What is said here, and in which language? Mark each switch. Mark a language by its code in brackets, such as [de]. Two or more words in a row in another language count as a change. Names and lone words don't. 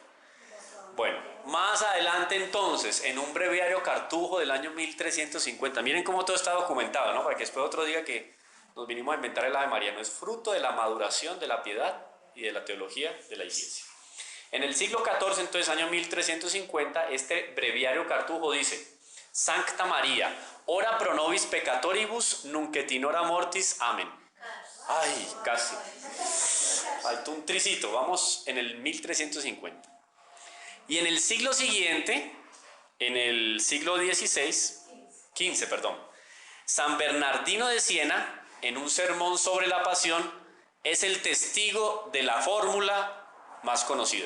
[es] Bueno, más adelante entonces, en un breviario Cartujo del año 1350, miren cómo todo está documentado, ¿no? Para que después otro diga que nos vinimos a inventar el Ave María, no es fruto de la maduración de la piedad y de la teología de la Iglesia. En el siglo XIV, entonces, año 1350, este breviario Cartujo dice, [la] Sancta María, ora pro nobis peccatoribus, nunc et in hora mortis, [es] amén. Ay, casi. Faltó un tricito, vamos en el 1350. Y en el siglo siguiente, en el siglo XV, San Bernardino de Siena, en un sermón sobre la pasión, es el testigo de la fórmula más conocida.